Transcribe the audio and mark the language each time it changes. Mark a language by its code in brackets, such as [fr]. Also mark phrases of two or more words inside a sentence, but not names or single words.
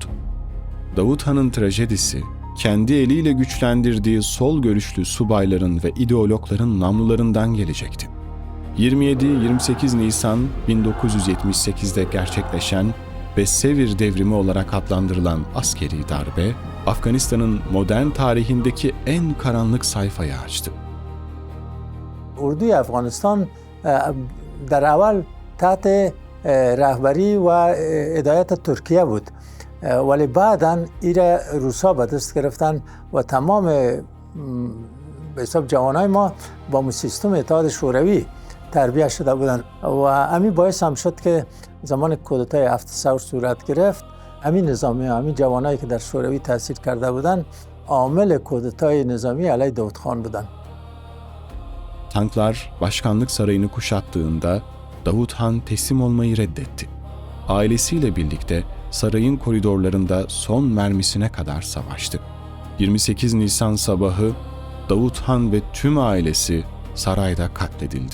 [tr] Davut Han'ın trajedisi, kendi eliyle güçlendirdiği sol görüşlü subayların ve ideologların namlularından gelecekti. 27-28 Nisan 1978'de gerçekleşen ve Sevir Devrimi olarak adlandırılan askeri darbe, Afganistan'ın modern tarihindeki en karanlık sayfayı açtı. [fa] اردوی افغانستان در اول تحت رهبری و هدایت ترکیه بود، ولی بعداً ایره روسا به دست گرفتن و تمام به حساب جوانای ما با سیستم اتحاد شوروی تربیت شده بودند و همین باعث هم شد که زمان کودتای 7 ثور صورت گرفت. همین نظامی ها، همین جوانایی که در شوروی تاثیر کرده بودند عامل کودتای نظامی علیه داود خان بودند. [tr] Tanklar başkanlık sarayını kuşattığında Davut Han teslim olmayı reddetti. Ailesiyle birlikte sarayın koridorlarında son mermisine kadar savaştı. 28 Nisan sabahı Davut Han ve tüm ailesi sarayda katledildi.